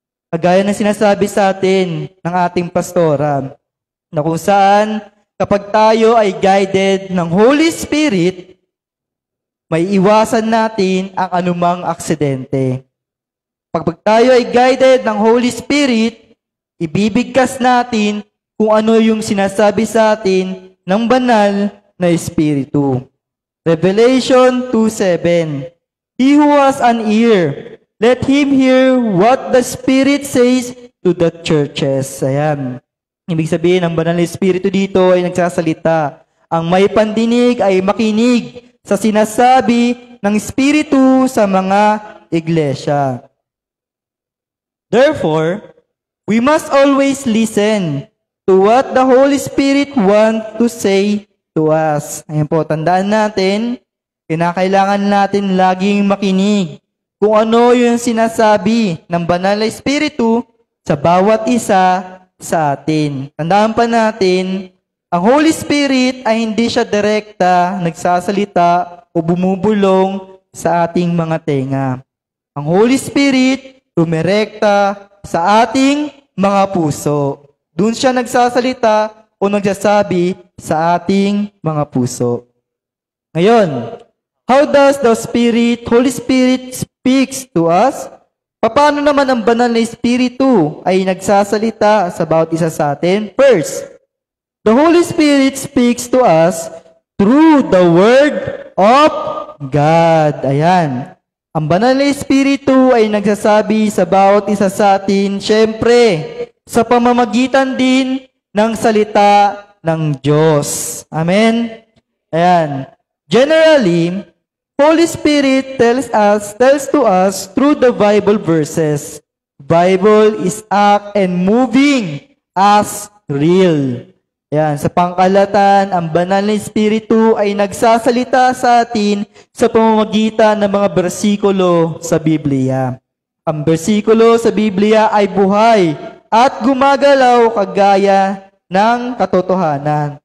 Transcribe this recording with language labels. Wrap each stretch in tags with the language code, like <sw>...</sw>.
<tl>Kagaya ng sinasabi sa atin ng ating pastora, na kung saan kapag tayo ay guided ng Holy Spirit, may iwasan natin ang anumang aksidente. Pag tayo ay guided ng Holy Spirit, ibibigkas natin kung ano yung sinasabi sa atin ng banal na Espiritu. Revelation 2:7.</tl> <en>He who has an ear, let him hear what the Spirit says to the churches.</en> <tl>Ayan. Ibig sabihin, ang banal na Espiritu dito ay nagsasalita. Ang may pandinig ay makinig sa sinasabi ng Espiritu sa mga iglesia.</tl> <en>Therefore, we must always listen to what the Holy Spirit wants to say to us.</en> <tl>Ayan po, tandaan natin, kinakailangan natin laging makinig kung ano yung sinasabi ng banal na Espiritu sa bawat isa sa atin. Tandaan pa natin, ang Holy Spirit ay hindi siya direkta nagsasalita o bumubulong sa ating mga tenga. Ang Holy Spirit dumirekta sa ating mga puso. Doon siya nagsasalita o nagsasabi sa ating mga puso.</tl> <en>Ngayon, how does the Holy Spirit speaks to us?</en> <tl>Paano naman ang banal na Espiritu ay nagsasalita sa bawat isa sa atin?</tl> <en>First, the Holy Spirit speaks to us through the Word of God.</en> <tl>Ayan. Ang banal na Espiritu ay nagsasabi sa bawat isa sa atin, syempre, sa pamamagitan din ng salita ng Diyos. Amen? Ayan.</tl> <en>Generally, Holy Spirit tells to us through the Bible verses. Bible is act and moving as real.</en> <tl>Ayan, sa pangkalatan, ang banal na Espiritu ay nagsasalita sa atin sa pamamagitan ng mga bersikulo sa Biblia. Ang bersikulo sa Biblia ay buhay at gumagalaw kagaya ng katotohanan.</tl>